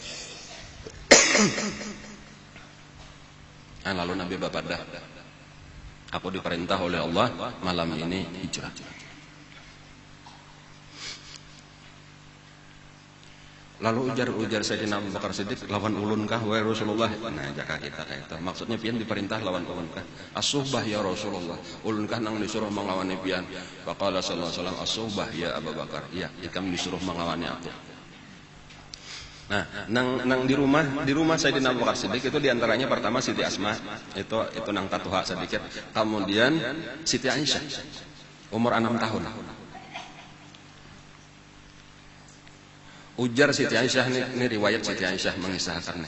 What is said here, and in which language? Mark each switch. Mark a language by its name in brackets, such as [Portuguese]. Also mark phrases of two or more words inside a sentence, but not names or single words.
[Banjar] Lalu Nabi bersabda, aku diperintah oleh Allah malam ini hijrah. Lalu ujar Sayyidina Abu Bakar Siddiq, lawan ulun kah wahai Rasulullah? Nah, jaka kita kayak itu. Maksudnya pian diperintah lawan ulun kah? [Arabic] As-suhbah ya Rasulullah. [Banjar] Ulun kah nang disuruh mengawani pian? [Arabic] فقال صلى الله عليه وسلم، الصحبة يا أبو بكر. [Banjar] Iya, ikam disuruh mengawani aku. Nah, nang di rumah Sayyidina Abu Bakar Siddiq itu diantaranya pertama Siti Asma, itu nang tatuha sedikit. Kemudian Siti Aisyah, umur 6 tahun. Ujar Siti Aisyah ini riwayat Siti Aisyah mengisahkannya.